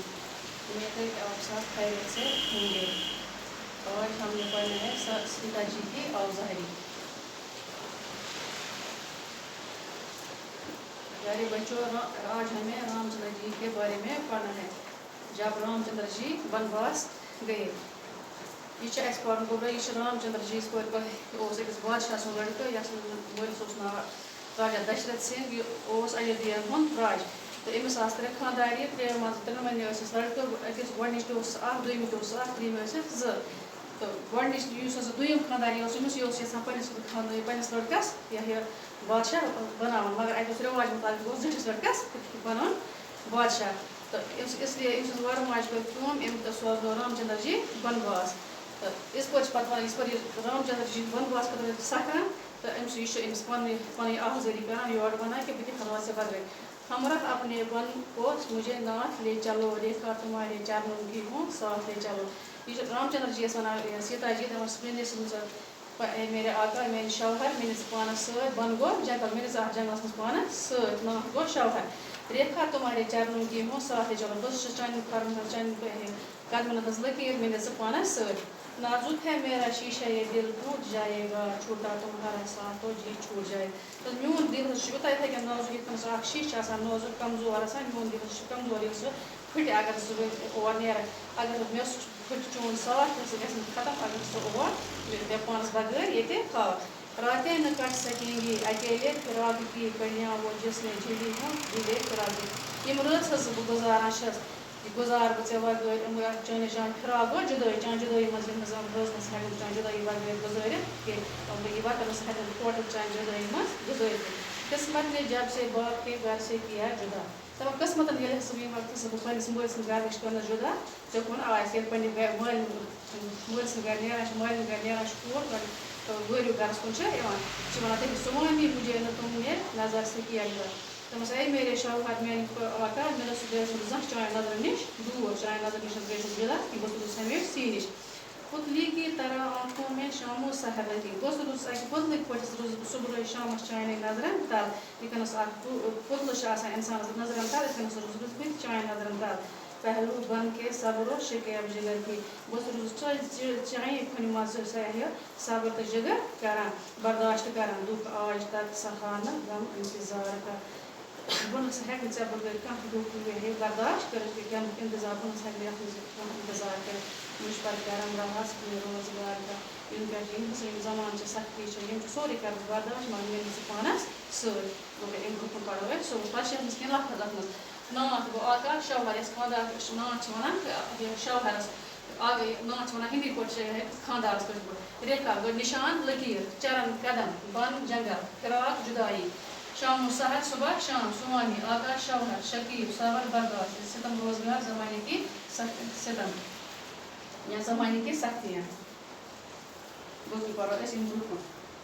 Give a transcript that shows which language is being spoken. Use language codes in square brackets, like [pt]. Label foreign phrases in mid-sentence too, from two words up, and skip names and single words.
[ur] امید ہے کہ آپ سب خیریت سے ہوں گے. آج ہم نے پڑھنا ہے سیتا جی کی اوزاری. پیارے بچوں آج ہمیں رام چندر جی کے بارے میں پڑھنا ہے. جب رام چندر جی بنواس گئے. [ks] یہ پڑھن گوبر یہ رام چندر جی أکس بادشاہ سن لڑکہ یس مالس ناو راجا دشرت سنگھ. یہ ایودھیا ہند راج تو امس ترے خاندار ترین ون لڑکہ أکس گۄڈنِچ دوٚیِم ترٛیٚیِم زٕ تو گۄڈنِچ دوٚیِم خاندانی أمس یہِ اوس یژھان پننس لڑکس یہ بادشاہ بناون مگر اتہ رواج مطابق اوس زٹھس لڑکس بنن بادشاہ [ur] تو اس لیے [ks] أمۍ سٕنٛز وۄرٕ ماجہِ کٔر کٲم أمۍ سوزنو رام چندر جی بنواس. تو اس پٲٹھۍ پتہٕ ونان یِژ پھِر یہِ رام چندر جی بنواس خٲطرٕ سکھان تو یہِ چھُ أمِس پنٕنۍ آحزٲری کران یورٕ ونان کہ بہٕ دِمہٕ ہا ژےٚ بدلہٕ. [ur] ہمراہ اپنے بن کو مجھے ناتھ لے چلو ریکھا تمہارے چرنوں کی ہوں ساتھ لے چلو. [ks] یہ رام چندر جی ونان سیتا جی [ur] میرے آقا [ks] میٲنِس شوہر میٲنِس پانس سۭتۍ بن گوٚو جنگل میٲنِس اتھ جنگلس منٛز پانس سۭتۍ ناتھ گوٚو شوہر. [ur] ریکھا تمہارے چرنوں کی ہوں ساتھ لے چلو [ks] بہٕ چھُس چانٮ۪ن کھۄرن چانٮ۪ن قدمن ہٕنٛز لکیٖر مےٚ نہِ ژٕ پانس سۭتۍ. [ur] نازک ہے میرا شیشہ یہ دل ٹوٹ جائے گا چھوٹا تمہارا ساتھ تو جی چھوٹ جائے. [ks] تو میون دل حظ چھُ یوٗتاہ یِتھَے کٔنۍ نازک یِتھ کٔنۍ سُہ اکھ شیٖشہٕ آسان نازک کمزور آسان میون دل حظ چھُ کمزور ییٚلہِ سُہ پھٕٹہِ اگر سُہ اور نیرِ اگر مےٚ سُہ پھٕٹہِ چون ساتھ سُہ گژھِ نہٕ ختم اگر سُہ اور مےٚ پانس بغٲر ییٚتہِ تھاو. [ur] راتیں نہ کٹ سکیں گی اکیلے فراق کی کڑیاں وہ جس نے جھیلی ہوں دلے فراق. [ks] یِم رٲژ حظ بہٕ گُزاران چھَس گُزار بہٕ ژےٚ بغٲر چٲنِس جان فراق گوٚو جُدٲیی چانہِ جُدٲیی منٛز یِم زن رٲژ منٛز ہٮ۪کہٕ بہٕ چانہِ جُدٲیی بغٲر گُزٲرِتھ کینٛہہ یہِ وقت ہٮ۪کہٕ بہٕ ٹوٹل چانہِ جُدٲیی منٛز گُزٲرِتھ. [ur] قسمت نے جب سے باپ کے گھر سے کیا جدا. [ks] دپان قسمتن ییٚلہِ ہسا ییٚمہِ وقتہٕ ہسا بہٕ پننِس مٲلۍ سٕنٛدِ گرٕ نِش کٔرنس جدا ژےٚ کُن آسہِ ییٚلہِ پننہِ مٲلۍ سٕنٛدِ گرِ نیران چھِ مالِنہِ گرِ نیران چھِ کوٗر وٲرِو گرس کُن چھِ یِوان چھِ ونان تٔمِس سُمامی [ur] مجھے نہ تم نے نظر سے کیا جدا. [ks] دپان [ur] اے میرے شوہر [ks] میانہِ آقا مےٚ نہ سُہ گٔیَس نہٕ زانٛہہ چانہِ نظرِ نِش دوٗر چانہِ نظرِ نِش گٔیَس نہٕ جدا کینٛہہ بہٕ اوسُس ہمیشہِ سی نِش. [ur] پُتلی کی طرح آنکھوں میں شام و سحر رہتی. [ks] بہٕ اوسُس اکہِ پُتلٕکۍ پٲٹھۍ روٗزٕس بہٕ صبحٲے شامس چانہِ نظرن تل. یِتھ کٔنَس اکھ پُتلہٕ چھُ آسان اِنسانس نظرن تل یِتھ کٔنَس روٗزٕس بہٕ چانہِ نظرن تل. [ur] پہلو بن کے صبر و شکیب جگر کی. [ks] بہٕ اوسُس روٗزٕس چانہِ کھۄنہِ منٛز یہِ صبر تہٕ جگر کران برداشت کران دُکھ [ur] آج تک سہانہٕ غم انتظار کا. [ks] بہٕ نہ سا ہٮ۪کہٕ نہٕ ژےٚ بغٲر کانٛہہ دُکھ برداشت کٔرِتھ غمُک انتظار بہٕ نہ سا ہٮ۪کہٕ یتھ منٛز کانٛہہ انتظار کٔرِتھ. [ur] مُجھ پر کرم رہا روزگار کا. [ks] یِنہٕ پٮ۪ٹھ یِم ہسا یِم زمانہٕ چھِ سختی چھِ یِم چھِ سورُے کرٕ بہٕ برداشت مگر مےٚ نہِ ژٕ پانس سۭتۍ. گوٚو امہِ برونٛہہ کُن پرو أسۍ سورُے پتہٕ چھِ اتھ منٛز کینٛہہ لفظ اتھ منٛز. ناتھ گوٚو آقا شوہر یس خاندار ناتھ چھِ ونان شوہرس ناتھ چھِ ونان ہِندی پٲٹھۍ چھِ خاندارس کٲشِر پٲٹھۍ. ریکھا گوٚو نشان لکیٖر چرن قدم بن جنگل فراق جدایی. [ur] شام و سحر صبح شام سوامی آقا شوہر شکیب صبر برداشت ستم روزگار زمانے کی ستم یا زمانے کی سختیاں. [ks] باقٕے پرو أسۍ امہِ برونٛہہ کُن.